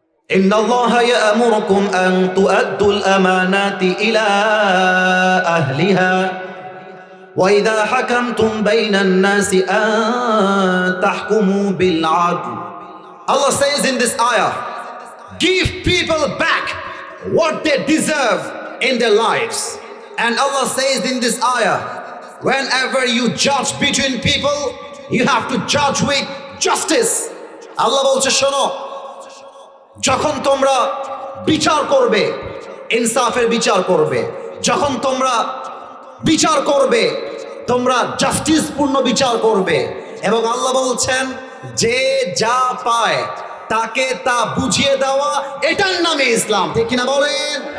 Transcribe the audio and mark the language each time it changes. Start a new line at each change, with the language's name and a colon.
Arabic: ইন্নাল্লাহা ইয়া'মুরুকুম আন তু'আদ্দুল আমানাতি ইলা আহলিহা وَإِذَا حَكَمْتُمْ بَيْنَ النَّاسِ أَن تَحْكُمُوا بِالْعَدْلِ.
English: Allah says in this ayah, give people back what they deserve in their lives. And Allah says in this ayah, whenever you judge between people, you have to judge with justice.
Bangla: Allah বলছে শোনো, যখন তোমরা বিচার করবে, ইনসাফের বিচার করবে, যখন তোমরা বিচার করবে, তোমরা জাস্টিস পূর্ণ বিচার করবে। এবং আল্লাহ বলছেন যে যা পায় তাকে তা বুঝিয়ে দেওয়া, এটার নামে ইসলাম। ঠিক কিনা বলেন?